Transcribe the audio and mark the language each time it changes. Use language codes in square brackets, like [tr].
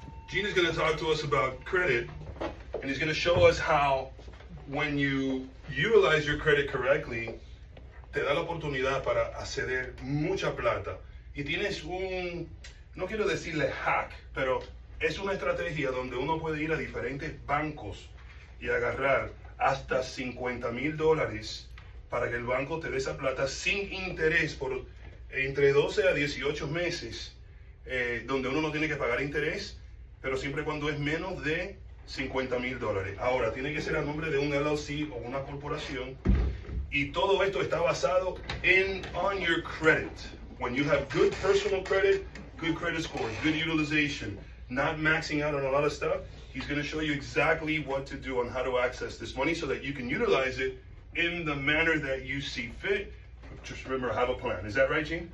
[en] Gene is going to talk to us about credit, and he's going to show us how, when you utilize your credit correctly, te da la oportunidad para acceder mucha plata. [es] Y tienes no quiero decirle hack, pero es una estrategia donde uno puede ir a diferentes bancos y agarrar hasta $50,000 para que el banco te dé esa plata sin interés por entre 12 a 18 meses, donde uno no tiene que pagar interés, pero siempre cuando es menos de $50,000. Ahora, tiene que ser a nombre de un LLC o una corporación, y todo esto está basado on your credit. [en] When you have good personal credit, good credit scores, good utilization, not maxing out on a lot of stuff, he's going to show you exactly what to do on how to access this money so that you can utilize it in the manner that you see fit. Just remember, have a plan. Is that right, Gene?